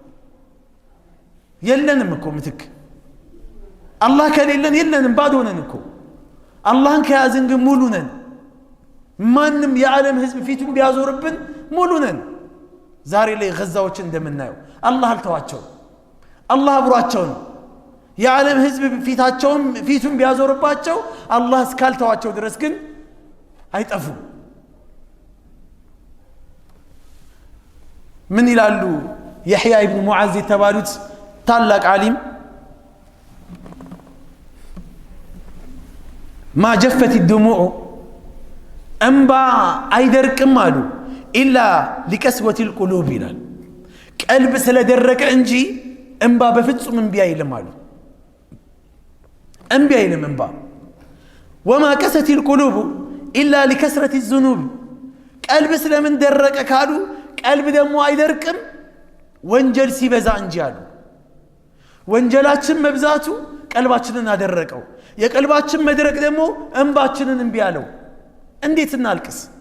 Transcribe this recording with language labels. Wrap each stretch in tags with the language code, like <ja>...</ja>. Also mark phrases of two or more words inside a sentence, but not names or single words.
<am>የለንም እኮ ምትክ አላህ ከሌለን የለንም ባዶ ነን እኮ አላህን ከያዝን ግን ሙሉ ነን ማንም የዓለም ህዝብ ፊቱን ቢያዞርብን ሙሉ ነን ዛሬ ላይ ገዛዎችን እንደምናየው አላህ አልተዋቸው አላህ አብሯቸው ነው የዓለም ህዝብ ፊቱን ቢያዞርባቸው አላህ እስካልተዋቸው ድረስ ግን አይጠፉም ምን ይላሉ يحيى ابن معاذ የተባሉት ታላቅ ዓሊም</am> <ar>ما جفت الدموع</ar> <am>እንባ አይደርቅም አሉ</am> <ar>إلا لكسوة القلوب</ar> <am>ይላል ቀልብ ስለደረቀ እንጂ እንባ በፍጹም እምቢ አይልም አሉ። እምቢ አይልም እንባ።</am> <ar>وما قست القلوب إلا لكثرة الذنوب</ar> <am>ቀልብ ስለምን ደረቀ ካሉ ቀልብ ደግሞ አይደርቅም ወንጀል ሲበዛ እንጂ አሉ። ወንጀላችን መብዛቱ ቀልባችንን አደረቀው። የቀልባችን መድረቅ ደግሞ እንባችንን እምቢ አለው። እንዴት እናልቅስ?</am>